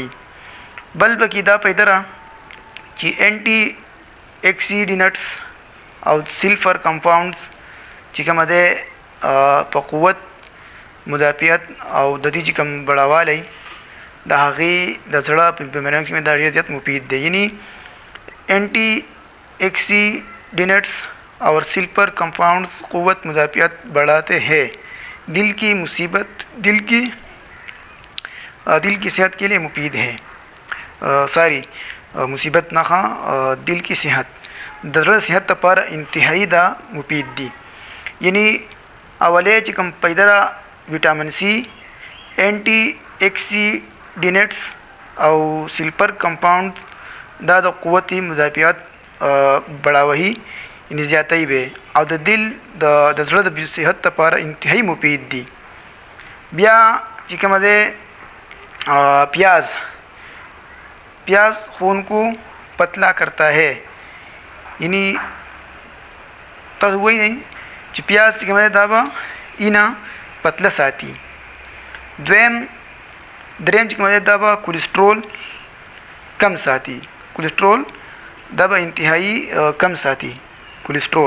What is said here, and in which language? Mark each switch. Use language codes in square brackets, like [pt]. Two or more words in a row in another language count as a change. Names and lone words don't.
[ps] بل پکې دا پیدا را چې انټي اکسیډینټس او [en] sulfur compounds [ps] چې کومه ده په قوت مدافعت او د دې چې کوم بڑاوالی د هغې د زړه په بیماریو کې دا ډېر زیات مفید دی. [ur] یعنی اینٹی ایکسیڈینٹس اور [en] sulfur compounds [ur] قوت مدافعت بڑھاتے ہیں، دل کی صحت کے لیے مفید ہے. [ps] مصیبت نه [ur] دل کی صحت [ps] د زړه صحت لپاره انتهایی دا مفید دي. یعنی اولی چې کوم پیدا ویټامین سی، اینٹی ایکسیډینټس او [en] sulfur compounds [ps] دا د قوت مدافعت بڑاوي یعنی زیاتوي به او د دل د زړه د صحت لپاره انتهایی مفید دي. بیا چې کومه ده [ur] پیاز خون کو پتلا کرتا ہے. [ps] یعنی تاسو وایئ چې پیاز چې کومه ده دا به اینا پتله ساتي. دریم چې کومه ده دا به کولیسټرول کم ساتي. کولیسټرول دا به انتهایی کم ساتي کولیسټرول.